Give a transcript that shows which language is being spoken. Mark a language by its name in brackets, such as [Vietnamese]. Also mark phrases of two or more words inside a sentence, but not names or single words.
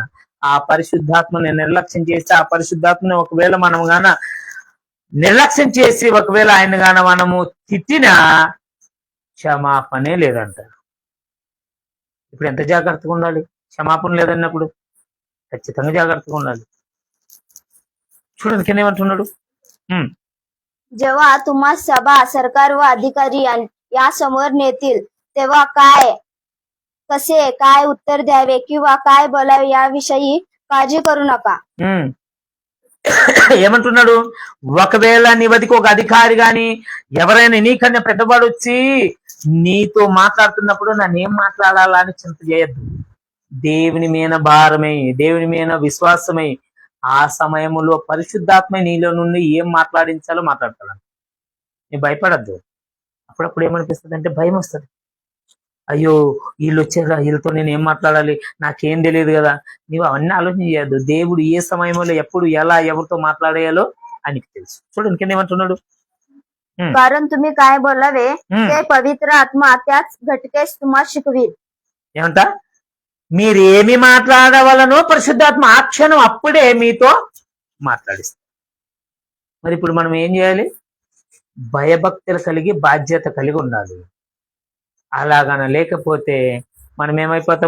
[Telugu] ఆ పరిశుద్ధాత్మని నిర్లక్ష్యం చేసి, ఆ పరిశుద్ధాత్మని ఒకవేళ మనం గాన నిర్లక్ష్యం చేసి, ఒకవేళ ఆయన గాన మనము తిట్టినా క్షమాపణే లేదంట. ఇప్పుడు ఎంత జాగ్రత్తగా ఉండాలి? క్షమాపణ లేదన్నప్పుడు ఖచ్చితంగా జాగ్రత్తగా ఉండాలి. చూడండి కింద ఏమంటున్నాడు. ఉమ్, [Marathi] जेव्हा तुम्हा सभा, सरकार व अधिकारी यासमोर नेतील तेव्हा काय उत्तर द्यावे किंवा काय बोलावे याविषयी काळजी करू नका. [Telugu] ఉమ్. ఏమంటున్నాడు? ఒకవేళ నీ వద్దకు ఒక అధికారి గాని ఎవరైనా నీకన్నా పెద్దవాడు వచ్చి నీతో మాట్లాడుతున్నప్పుడు నన్ను ఏం మాట్లాడాలా అని చింత చేయొద్దు. దేవుని మీద భారమై, దేవుని మీద విశ్వాసమై, ఆ సమయంలో పరిశుద్ధాత్మ నీలో నుండి ఏం మాట్లాడించాలో మాట్లాడతాడు. నీ భయపడద్దు. అప్పుడప్పుడు ఏమనిపిస్తుంది అంటే భయం వస్తుంది. అయ్యో వీళ్ళు వచ్చారా, వీళ్ళతో నేను ఏం మాట్లాడాలి, నాకేం తెలియదు కదా. నీవు అవన్నీ ఆలోచన చేయద్దు. దేవుడు ఏ సమయంలో ఎప్పుడు ఎలా ఎవరితో మాట్లాడేయాలో ఆయనకి తెలుసు. చూడండి కింద ఏమంటున్నాడు. [Marathi] कारण तुम्ही काय बोलावे हम्म. ते पवित्र आत्मा त्याच घटकेस तुम्हाला शिकवील. [Telugu] ఏమంట? మీరు ఏమి మాట్లాడవలనో పరిశుద్ధాత్మ ఆ క్షణం అప్పుడే మీతో మాట్లాడిస్తారు. మరి ఇప్పుడు మనం ఏం చేయాలి? భయభక్తులు కలిగి బాధ్యత కలిగి ఉండాలి. అలాగన లేకపోతే మనం ఏమైపోతాం?